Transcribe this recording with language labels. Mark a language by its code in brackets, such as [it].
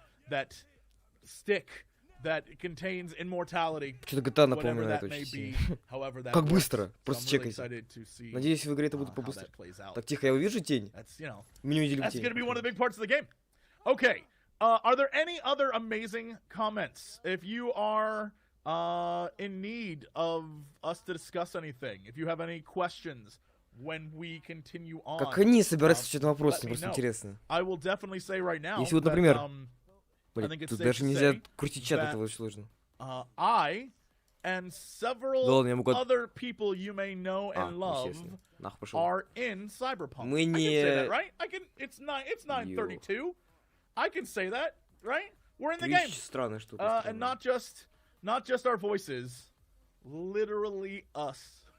[en] That stick that contains immortality. [ru] Что-то GTA напоминает очень сильно. Как быстро, просто чекайте. Надеюсь, в игре это будет побыстрее. Так, тихо, я увижу тень. Меню видели тень. [en] That's going to be one of the big parts of the game. Okay, are there any other amazing comments? If you are in need of us to discuss anything, if you have any questions, when we continue on, [ru] как они собираются отвечать на вопросы, просто интересно. [en] I will definitely say right now. [ru] Если вот, например, тут даже нельзя крутить чат, это очень сложно. [en] I and several other people you may know and love are in Cyberpunk. [ru] Мы не. [en] I can say that, right? It's 9:32. I can say that, right? We're in the game. [ru] Странная штука. [en] And not just our voices, literally us.